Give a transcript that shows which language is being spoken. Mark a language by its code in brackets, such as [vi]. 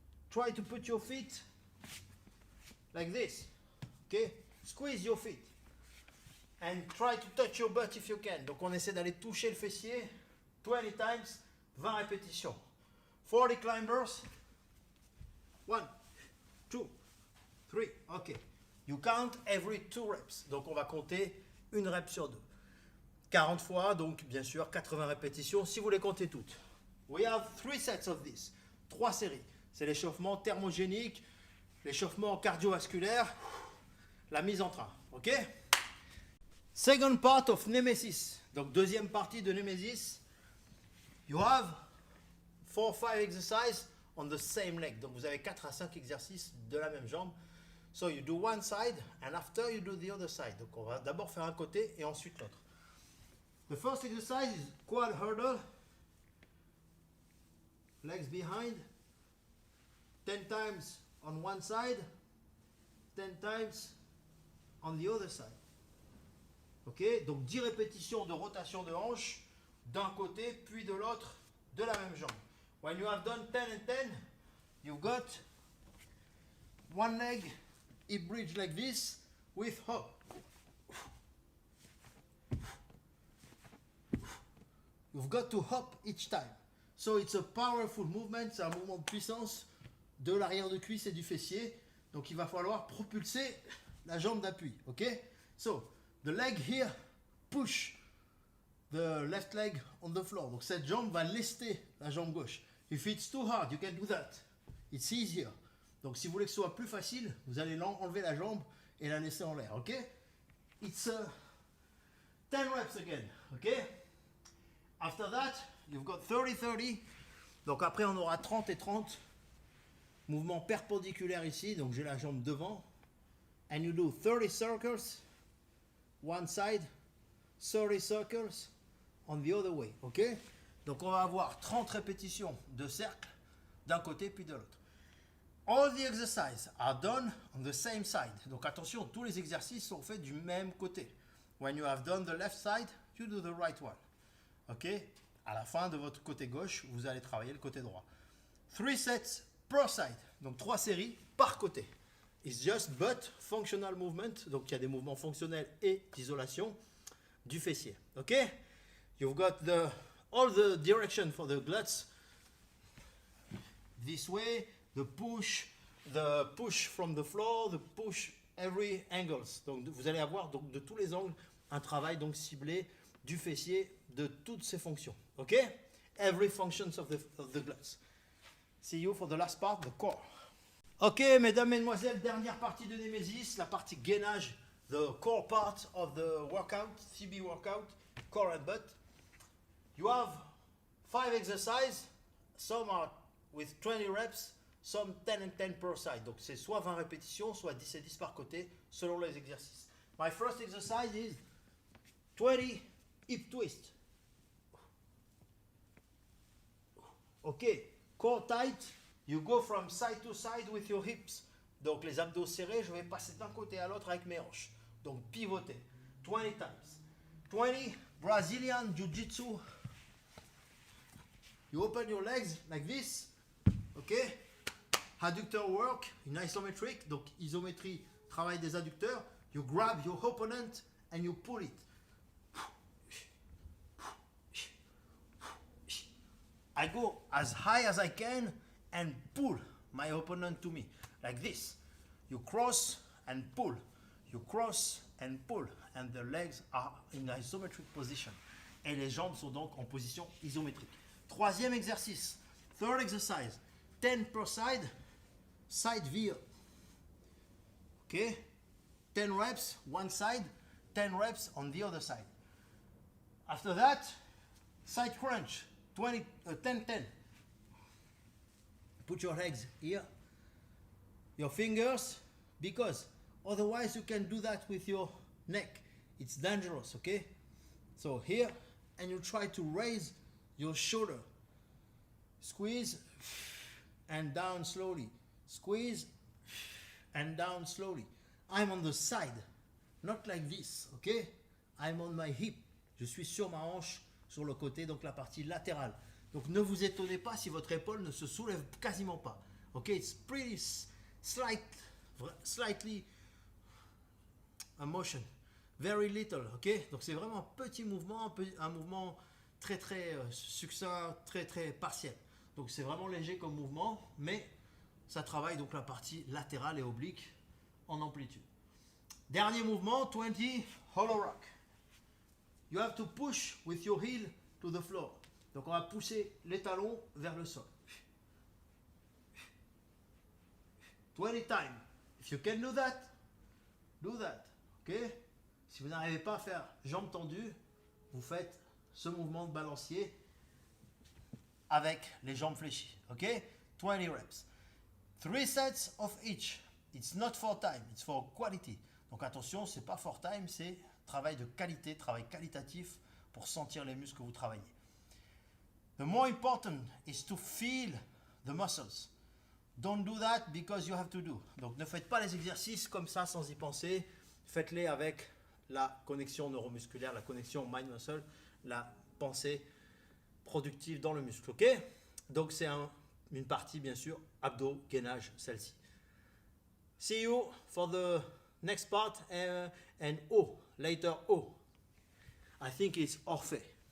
[en] Try to put your feet like this, okay? Squeeze your feet and try to touch your butt if you can. [fr] Donc on essaie d'aller toucher le fessier [en] 20 times, [fr] 20 répétitions. [en] 40 climbers. 1, 2, 3, ok. You count every 2 reps. [fr] Donc on va compter une rep sur deux. 40 fois, donc bien sûr 80 répétitions si vous les comptez toutes. [en] We have 3 sets of this. [fr] 3 séries. C'est l'échauffement thermogénique, l'échauffement cardiovasculaire, la mise en train, ok? [en] Second part of Nemesis, [fr] donc deuxième partie de Nemesis. [en] You have 4 or 5 exercises on the same leg. [fr] Donc vous avez 4 à 5 exercices de la même jambe. [en] So you do one side and after you do the other side. [fr] Donc on va d'abord faire un côté et ensuite l'autre. [en] The first exercise is quad hurdle. Legs behind. 10 times on one side, 10 times on the other side. [fr] Ok, donc 10 répétitions de rotation de hanche d'un côté puis de l'autre de la même jambe. [en] When you have done 10 and 10, you've got one leg hip bridge like this with hop. You've got to hop each time. So it's a powerful movement, [fr] c'est un mouvement de puissance de l'arrière de cuisse et du fessier. Donc il va falloir propulser la jambe d'appui. Ok? [en] So, the leg here push the left leg on the floor. [fr] Donc cette jambe va lester la jambe gauche. [en] If it's too hard, you can do that. It's easier. [fr] Donc si vous voulez que ce soit plus facile, vous allez enlever la jambe et la laisser en l'air. [en] Ok? It's 10 reps again. Ok? After that, you've got 30-30. [fr] Donc après on aura 30 et 30. Mouvement perpendiculaire ici, donc j'ai la jambe devant. [en] And you do 30 circles, one side, 30 circles on the other way, ok? [fr] Donc on va avoir 30 répétitions de cercle d'un côté puis de l'autre. [en] All the exercises are done on the same side. [fr] Donc attention, tous les exercices sont faits du même côté. [en] When you have done the left side, you do the right one. Ok? [fr] À la fin de votre côté gauche, vous allez travailler le côté droit. [en] 3 sets per side, [fr] donc 3 séries par côté. [en] It's just butt functional movement, [fr] donc il y a des mouvements fonctionnels et d'isolation du fessier. [en] Ok? You've got all the direction for the glutes. This way, the push from the floor, the push every angles. [fr] Donc vous allez avoir donc de tous les angles un travail donc ciblé du fessier de toutes ses fonctions. [en] Ok? Every functions of the glutes. See you for the last part, the core. [fr] Ok, mesdames, mesdemoiselles, dernière partie de Nemesis, la partie gainage, [en] the core part of the workout, CB workout, core and butt. You have 5 exercises, some are with 20 reps, some 10 and 10 per side. [fr] Donc c'est soit 20 répétitions, soit 10 et 10 par côté, selon les exercices. [en] My first exercise is 20 hip twist. Ok. Core tight, you go from side to side with your hips. [fr] Donc les abdos serrés, je vais passer d'un côté à l'autre avec mes hanches. Donc pivoter. 20 times. 20 Brazilian Jiu-Jitsu. [en] You open your legs like this. Ok. Adductor work in isometric. [fr] Donc isométrie, travail des adducteurs. [en] You grab your opponent and you pull it. I go as high as I can and pull my opponent to me, like this. You cross and pull. you cross and pull, and the legs are in isometric position. [fr] Et les jambes sont donc en position isométrique. Troisième exercice, [en] third exercise, 10 per side, side veer. Okay, 10 reps one side, 10 reps on the other side. After that, side crunch, 10-10. Put your legs here, your fingers, because otherwise you can do that with your neck. It's dangerous, okay? So here, and you try to raise your shoulder. Squeeze and down slowly. Squeeze and down slowly. I'm on the side, not like this, okay? I'm on my hip. [fr] Je suis sur ma hanche, sur le côté, donc la partie latérale. Donc ne vous étonnez pas si votre épaule ne se soulève quasiment pas. [en] Ok, it's pretty slightly a motion, very little. [fr] Ok, donc c'est vraiment un petit mouvement, un mouvement très succinct, très partiel. Donc c'est vraiment léger comme mouvement, mais ça travaille donc la partie latérale et oblique en amplitude. Dernier mouvement, 20 hollow rock. [en] You have to push with your heel to the floor. [fr] Donc on va pousser les talons vers le sol. [en] 20 times. If you can do that, do that. Okay? [fr] Si vous n'arrivez pas à faire jambes tendues, vous faites ce mouvement de balancier avec les jambes fléchies. [en] Okay? 20 reps. 3 sets of each. It's not for time, it's for quality. [fr] Donc attention, c'est pas for time, c'est travail de qualité, travail qualitatif pour sentir les muscles que vous travaillez. [en] The more important is to feel the muscles. Don't do that because you have to do. [fr] Donc ne faites pas les exercices comme ça sans y penser. Faites-les avec la connexion neuromusculaire, la connexion mind-muscle, la pensée productive dans le muscle. Ok? Donc c'est une partie bien sûr abdos, gainage, celle-ci. [en] See you for the next part and O, later O. I think it's Orphée.